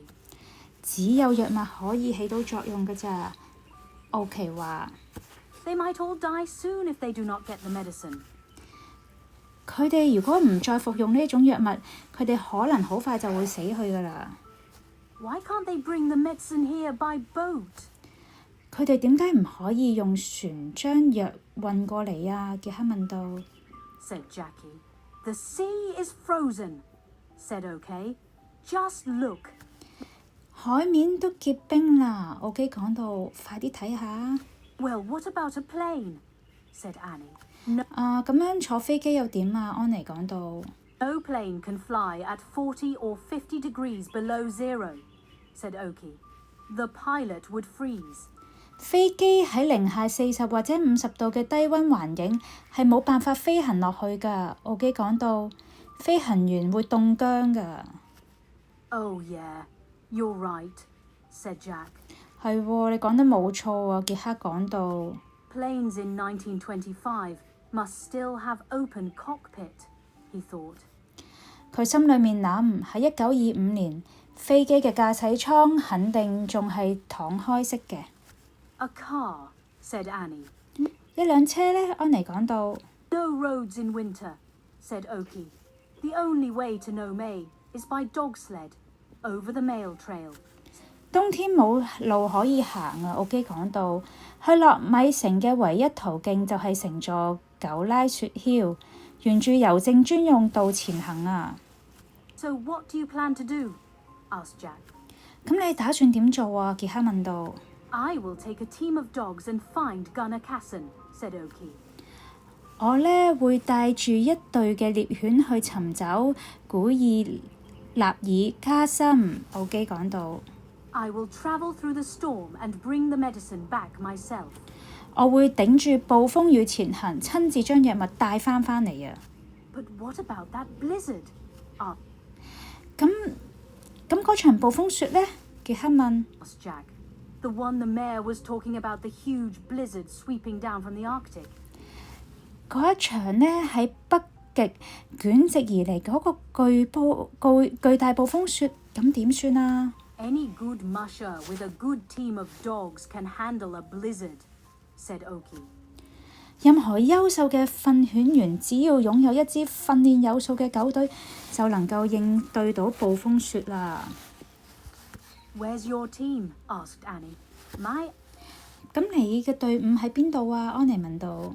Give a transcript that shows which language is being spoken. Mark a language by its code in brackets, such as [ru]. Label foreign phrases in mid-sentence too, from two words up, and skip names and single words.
[yue] 只有藥物可以起到作用㗎咋。奧奇話。 [en] They might all die soon if they do not get the medicine. [yue] 佢哋如果唔再服用呢種藥物，佢哋可能好快就會死去㗎啦。 [en] Why can't they bring the medicine here by boat? [yue] 佢哋點解唔可以用船將藥運過嚟啊？傑克問道。 [en] said Jackie. The sea is frozen, said OK. Just look. [yue] 海面都結冰啦，奧基講到，快啲睇下。 [en] Well, what about a plane? said Annie. [yue] 咁樣坐飛機又點啊？安妮講到。 [en] No plane can fly at 40 or 50 degrees below zero, said Oki. The pilot would freeze. [yue] 飛機喺零下40或者50度嘅低溫環境係冇辦法飛行落去㗎。奧基講到，飛行員會凍僵㗎。 [en] Oh yeah, you're right, said Jack. [yue] 係喎，你講得冇錯啊！傑克講到。 [en] Planes in 1925 must still have open cockpit, he thought. [yue] 佢心裏面諗，喺1925年，飛機嘅駕駛艙肯定仲係敞開式嘅。 [en] A car, said Annie. [yue] 一輛車呢，安妮講到。 [en] No roads in winter, said Oki. The only way to Nome is by dog sled, over the mail trail. [yue] 冬天冇路可以行啊！奧基講到，去落米城嘅唯一途徑就係乘坐狗拉雪橇，沿住郵政專用道前行啊！ [en] So what do you plan to do? asked Jack. [yue] 咁你打算點做啊？傑克問道。 [en] I will take a team of dogs and find Gunnar Casson, said Oki. [yue] 我呢會帶住一隊嘅獵犬去尋找古爾納爾卡森，奧基講到。 [en] I will travel through the storm and bring the medicine back myself. [yue] 我會頂住暴風雨前行，親自將藥物帶返嚟啊！ [en] But what about that blizzard? [yue] 咁嗰場暴風雪呢？傑克問。 [en] asked Jack. The one the mayor was talking about, the huge blizzard sweeping down from the Arctic. [yue] 嗰一場呢喺北極捲直而嚟嗰個巨大暴風雪，咁點算啊？ [en] Any good musher with a good team of dogs can handle a blizzard, said Oki. [yue] 任何優秀嘅訓犬員，只要擁有一支訓練有素嘅狗隊，就能夠應對到暴風雪啦。 [en] Where's your team? asked Annie. My [yue] 咁你嘅隊伍喺邊度啊？安妮問道。